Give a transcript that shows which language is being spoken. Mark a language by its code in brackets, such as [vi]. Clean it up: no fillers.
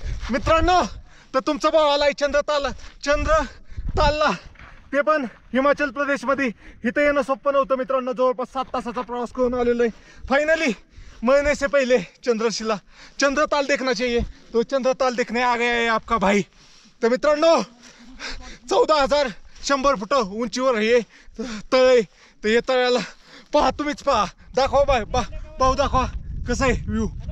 [mr] मित्रांनो तर तुमचा भाऊ आलाय चंद्रतालला, ते पण हिमाचल प्रदेशमध्ये. इथं येणं सोपं नव्हतं मित्रांनो, जवळपास 7 तासाचा प्रवास करून आलेलो आहे. [hi] फायनली मरने से पहिले चंद्रताल देखना चाहिए, तो चंद्रताल देखने आ गया है आपका भाई. [mr] तर मित्रांनो 14,100 फूट उंचीवर हे तळ आहे. तर हे तळ्याला पहा, तुम्हीच पहा, दाखवा भाऊ दाखवा कसं आहे व्ह्यू.